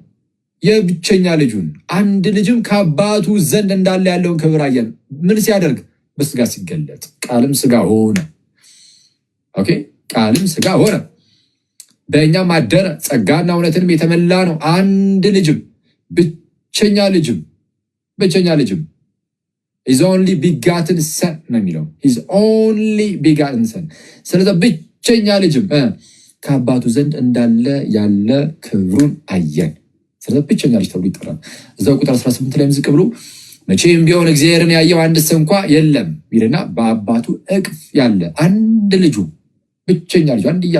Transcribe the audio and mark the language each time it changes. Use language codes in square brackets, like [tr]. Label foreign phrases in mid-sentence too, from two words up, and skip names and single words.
[am] የብቸኛ ልጁን። አንድ ልጅም ከአባቱ ዘንድ እንዳለ ያለውን ክብር አየን። ምን ሲያደርግ? በሥጋ ሲገለጥ። ቃልም ሥጋ ሆነ። ኦኬ፣ ቃልም ሥጋ ሆነ በእኛም አደረ፣ ጸጋና እውነትንም የተመላ ነው። አንድ ልጅም ብቸኛ ልጅም [en] His only begotten son [am] ነው የሚለው። [en] His only begotten [am] son። ስለዚህ ብቸኛ ልጅም ከአባቱ ዘንድ እንዳለ ያለ ክብሩን አየን። ስለዚህ ብቸኛ ልጅ ተብሎ ይጠራል። እዛው ቁጥር 18 ላይ ዝቅ ብሎ መቼም ቢሆን እግዚአብሔርን ያየው አንድስ እንኳ የለም ይልና በአባቱ እቅፍ ያለ አንድ ልጁ ብቸኛ ልጁ አንድያ